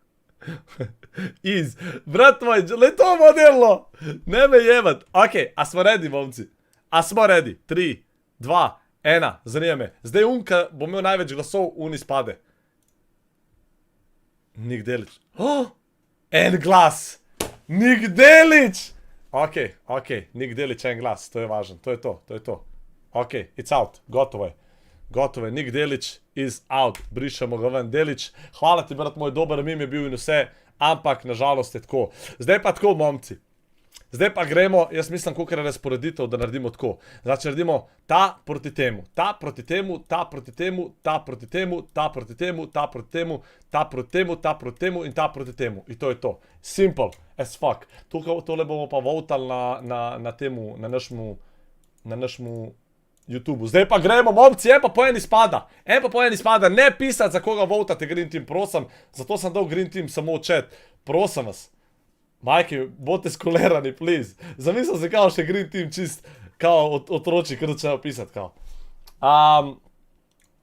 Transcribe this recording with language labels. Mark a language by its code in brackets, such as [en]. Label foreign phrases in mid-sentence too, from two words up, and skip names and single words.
[sl] Brat moj, le to modelno, ne me jebat, ok, a smo ready, momci, a smo ready, 3, 2, 1, zanima me. Zdaj unka bo imel največ glasov, uni spade. Nik Delić. En glas! Nik Delić! Ok, Nik Delić, en glas, to je važno, to je to. [en] Ok, it's out, [sl] gotovo je. Nik Delić [en] is out, [sl] brišemo ga ven. Delić, hvala ti brat moj, dober mim je bil in vse, ampak nažalost je tako. Zdaj pa tako, momci. Zdaj pa gremo, jaz mislim, koliko je razporeditev, da naredimo tako. Znači, naredimo ta proti temu, ta proti temu, ta proti temu, ta proti temu, ta proti temu, ta proti temu, ta proti temu, ta proti temu in ta proti temu. In to je to. [en] Simple as fuck. [sl] Tole bomo pa votali na temu, na našemu YouTubeu. Zdaj pa gremo, momci, en pa po eni spada. Ne pisati, za koga votate Green Team, prosim. Zato sem dal Green Team samo v chat. Prosim vas. Majke, bote skolerani, please. Zamislil se kao še Green Team čist, kao otroči, kar začnejo pisati, kao.